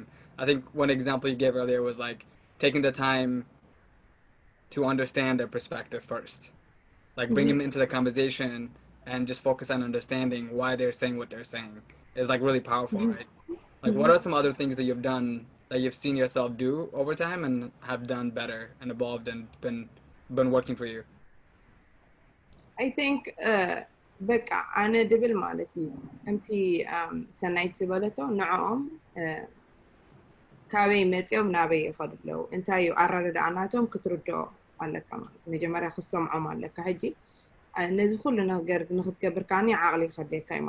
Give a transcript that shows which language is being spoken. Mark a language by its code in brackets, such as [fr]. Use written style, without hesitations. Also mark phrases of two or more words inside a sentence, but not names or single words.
[en] I think one example you gave earlier was like taking the time to understand their perspective first, like bring them into the conversation and just focus on understanding why they're saying what they're saying is like really powerful, right? Like what are some other things that you've done that you've seen yourself do over time and have done better and evolved and been working for you? I think [ti] በቃ ኣነ ድብል ማለት እዩ ከምቲ ሰናይት ዝበለቶ ንዕኦም ካበይ መፅኦም ናበይ ይኸዱ ኣለዉ እንታይ እዩ ኣረዳድኣናቶም ክትርድኦ ኣለካ ማለት እዩ መጀመርያ ክሰምዖም ኣለካ ሕጂ ነዚ ኩሉ ነገር ንክትገብር ካኒ ዓቕሊ ይኸድለካ እዩ